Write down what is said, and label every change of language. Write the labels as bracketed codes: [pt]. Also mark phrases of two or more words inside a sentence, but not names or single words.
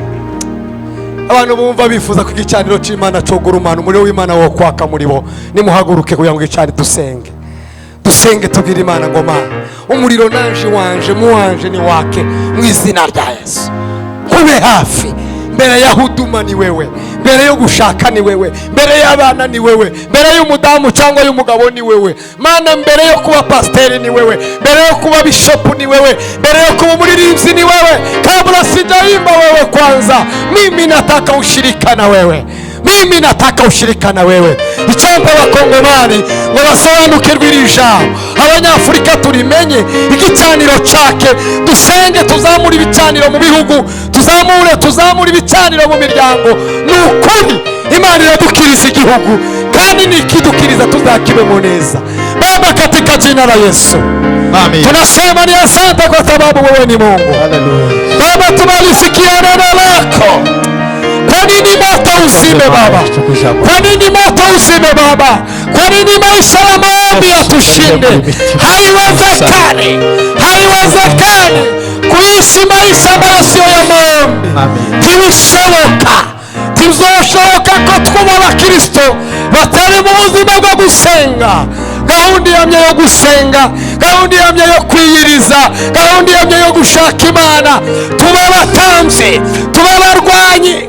[rw] Abantu bumva bifuza ku gicaniro cy'Imana cogurumana umuriro w'Imana wo kwaka muri bo nimuhaguruke kugira ngo icari dusenge. Dusenge tubwire Imana ngo Mana umuriro nanje wanje muwanje ni wake mu izina rya Yesu. Kube hafi mbere ya huduma ni wewe, mbere yo gushaka ni wewe, mbere y'abana ni wewe, mbere y'umudamu cyangwa y'umugabo ni wewe. Mana mbere yo kuba pasteur ni wewe, mbere yo kuba bishop ni wewe, mbere yo kuba umuririmbyi ni wewe. [sw] Kabla sijaimba wewe kwanza, mimi nataka ushirika na wewe. Mimi nataka ushirika na wewe. [rw] Icyampa abakongomani ngo basobanukirwe iri jambo, abanyafurika turimenye igicaniro cyake. Dusenge tuzamura ibicaniro mu bihugu, tuzamura ibicaniro mu miryango. Nukuri Imana iradukiriza igihugu kandi nikidukiriza tuzakibemo neza. [sw] Baba katika jina la Yesu. Amen. Tunasema ni asante kwa sababu wewe ni Mungu. Hallelujah. Baba tumalisikia neno lako. Kwa nini moto usime Baba? Kwa nini moto usime Baba? Kwa nini maisha ya maombi yatushinde? Haiwezekani kuishi maisha ambayo sio ya maombi. [rw] Ntibizoshoboka ko twuba abakristo batari mu buzima bwo gusenga. Gahunda yamye yo gusenga, gahunda yamye yo kwiyiriza, gahunda yamye yo gushaka Imana. Tuba abatanzi, tuba abarwanyi.